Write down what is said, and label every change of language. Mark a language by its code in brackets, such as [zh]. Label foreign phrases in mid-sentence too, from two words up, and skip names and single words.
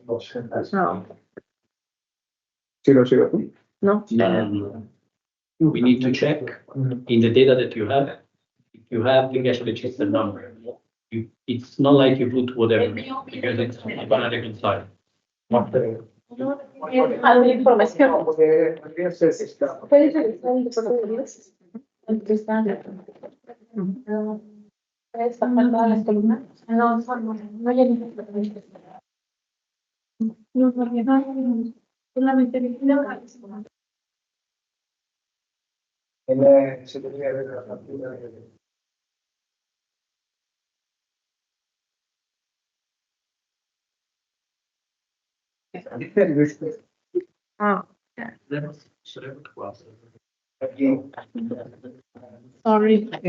[en] 002. No. We need to check in the data that you have if you have the cash register number, it's not like you put whatever, because it's gonna reconcile. [es] Alguna información. Porque podría ser que está. Puedes revisar el portafolio. Puedes sacar todas las columnas. No, no hay ningún problema. No, porque no, solamente [it] Se dovrebbe avere la fattura. Ah, Sarebbe qua. [en] sorry.